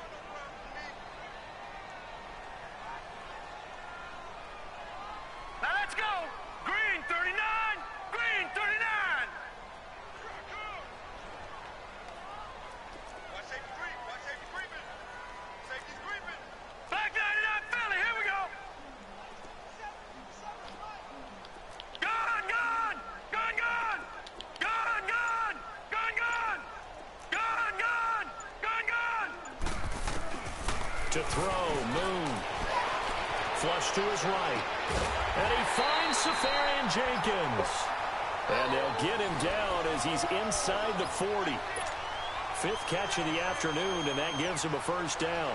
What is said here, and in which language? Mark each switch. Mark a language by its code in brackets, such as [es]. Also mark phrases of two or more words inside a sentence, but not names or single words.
[en] Now let's go. Green 39. Green 39. Watch safety creep. Watch safety creeping. Safety's creeping. Back 99 Philly. Here we go. Gone, gone. Gone, gone. Gone, gone. Gone, gone. Gone, gone. Gone, gone. To throw, Moon. Flush to his right. And he finds Safarian Jenkins. And they'll get him down as he's inside the 40. 5th catch of the afternoon, and that gives him a first down.